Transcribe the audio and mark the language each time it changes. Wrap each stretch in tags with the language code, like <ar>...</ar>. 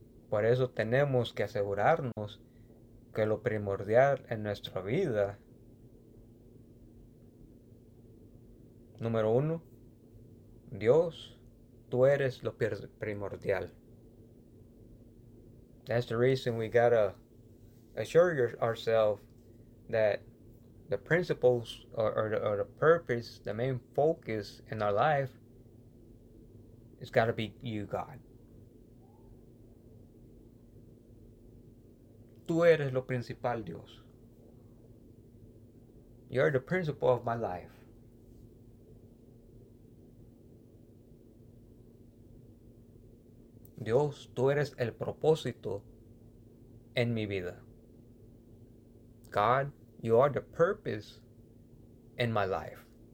<es>Por eso tenemos que asegurarnos que lo primordial en nuestra vida, número uno, Dios, tú eres lo primordial.</es> <en>That's the reason we gotta assure ourselves that the principles or the purpose, the main focus in our life, it's gotta be you, God.</en> <es>Tú eres lo principal, Dios.</es> <en>You're the principle of my life.</en> <es>Dios, tú eres el propósito en mi vida.</es> <en>God, you are the purpose in my life.</en>